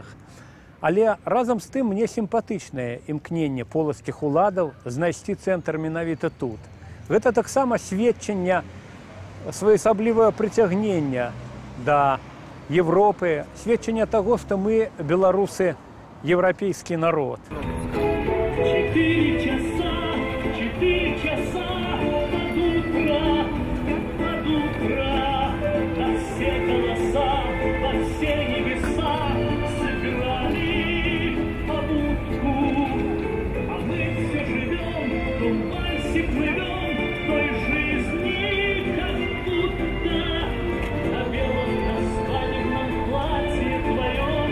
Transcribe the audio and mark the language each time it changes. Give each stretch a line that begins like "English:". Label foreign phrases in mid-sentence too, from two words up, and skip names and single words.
Belarusian: Але разам з тым мне сімпатычнае імкненне полацкіх уладаў знайсці цэнтр менавіта тут. Гэта таксама сведчанне своеасаблівае прыцягнення да Европы, сведчанне таго, што мы, беларусы,
Russian: европейский народ. 4 часа под утро, на все голоса, во все небеса сыграли побудку, а мы все живем, в том вальсе плывем, той жизни, как будто на белом свадебном платье твоем.